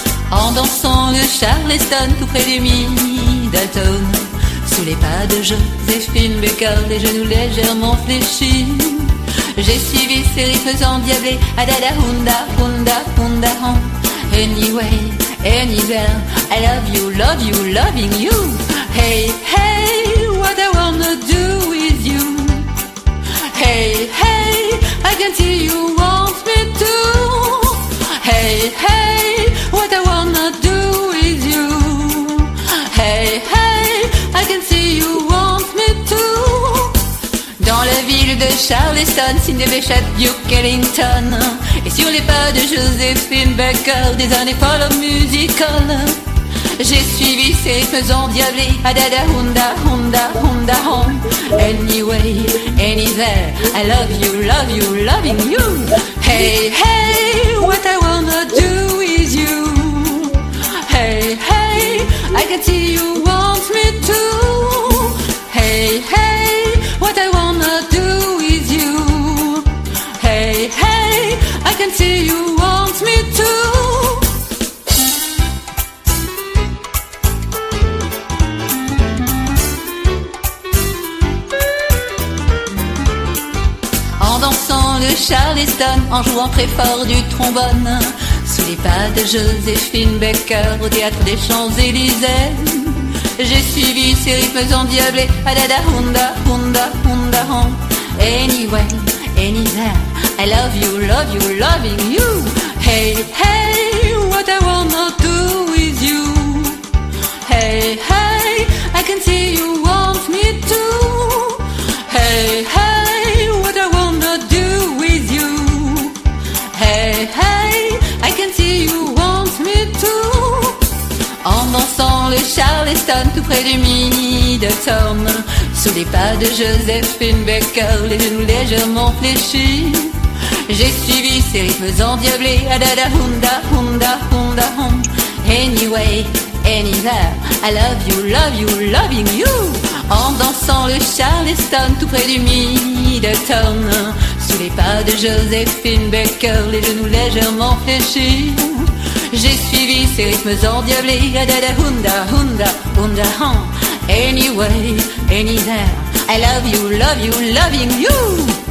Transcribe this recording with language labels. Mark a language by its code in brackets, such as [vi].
[fr] En dansant le Charleston tout près du Middleton, sous les pas de Joséphine Baker, les genoux légèrement fléchis, j'ai suivi ces rythmes endiablés, adada hunda hunda hunda hon. [en] Anyway, anywhere, I love you, loving you. Hey, hey, what I wanna do with you. Hey, hey, I can see you want me to. Hey, hey, what I wanna do with you. Hey, hey, I can see you want me to. [fr] Dans la ville de Charleston, Sidney Bechet, Duke Ellington, et sur les pas de Joséphine Baker, des années folles musicales, j'ai suivi ces rythmes endiablés, adada hunda hunda hunda hon. [en] Anyway, anywhere, I love you, loving you. Hey, hey, what I wanna do with you. Hey, hey, I can see you want me to. Hey, hey, what I wanna do with you. Hey, hey, I can see you want me to. [fr] En dansant le Charleston, en jouant très fort du trombone, sous les pas de Joséphine Baker, au théâtre des Champs-Élysées, j'ai suivi ces rythmes endiablés, adada hunda hunda hunda hon. [en] Anyway, anywhere, I love you, loving you. Hey, hey, what I wanna do with you. Hey, hey, I can see you want me to. Hey, hey, what I wanna do with you. Hey, hey, I can see you want me to. [fr] En dansant le Charleston tout près du Middleton, sous les pas de Joséphine Baker, les genoux légèrement fléchis, j'ai suivi ces rythmes endiablés, adada hunda hunda hunda hon. [en] Anyway, anywhere, I love you, loving you. [fr] En dansant le Charleston tout près du Middleton, sous les pas de Joséphine Baker, les genoux légèrement fléchis, j'ai suivi ces rythmes endiablés, adada hunda hunda hunda hon. [en] Anyway, anywhere, I love you, loving you.